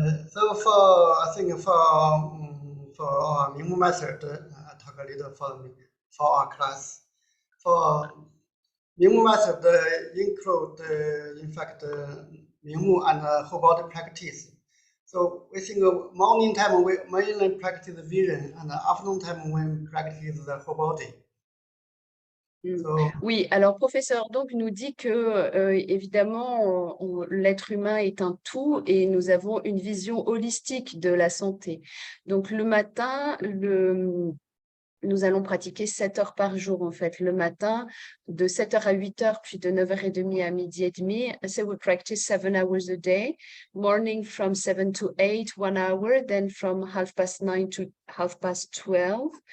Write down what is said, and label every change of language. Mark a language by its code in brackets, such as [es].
[en] So I think for our Mingmu method, I talk a little for our class. For Mingmu method include, in fact, Mingmu and whole body practice. So we think morning time we mainly practice vision, and afternoon time we practice the whole body. [fr] Oui, alors professeur donc nous dit que évidemment l'être humain est un tout et nous avons une vision holistique de la santé. Donc le matin, nous allons pratiquer 7 heures par jour en fait, le matin de 7 heures à 8 heures, puis de 9h30 à midi et demi. [en] So we practice 7 hours a day, morning from 7 to 8, 1 hour, then from 9:30 to 12:30.